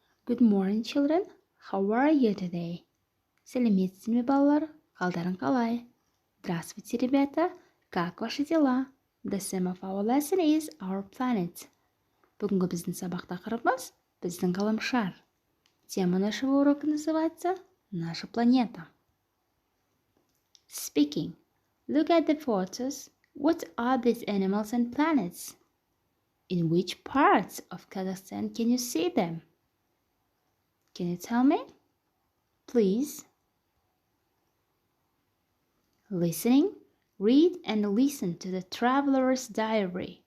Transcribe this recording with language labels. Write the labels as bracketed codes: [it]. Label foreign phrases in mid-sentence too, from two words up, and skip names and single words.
[en] Good morning, children. How are you today? [kk] Сәлеметсіздер ме, балалар? Қалдарың қалай? [ru] Здравствуйте, ребята. Как ваши дела? [en] The theme of our lesson is our planet. [kk] Бүгінгі біздің сабақ тақырыбымыз біздің ғаламшар. [ru] Тема нашего урока называется «Наша планета». [en] Speaking. Look at the photos. What are these animals and planets? In which parts of Kazakhstan can you see them? Can you tell me? Please. Listening, read and listen to the Traveler's Diary.